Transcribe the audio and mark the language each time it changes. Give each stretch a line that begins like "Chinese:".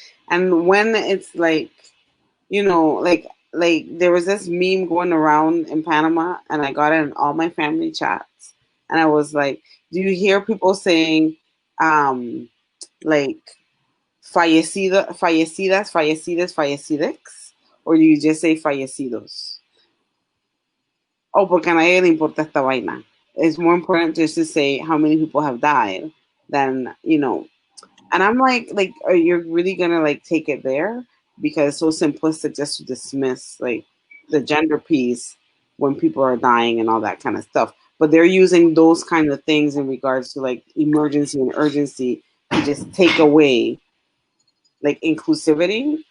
English: And when it's like, like there was this meme going around in Panama, and I got it in all my family chats. And I was like, do you hear people saying, like, fallecidas, fallecidex? Or do you just say fallecidos?
Spanish: Oh, porque a nadie le importa esta vaina.
English: It's more important just to say how many people have died than, And I'm like, are you really gonna like take it there? Because it's so simplistic just to dismiss like the gender piece when people are dying and all that kind of stuff. But they're using those kind of things in regards to like emergency and urgency to just take away like inclusivity.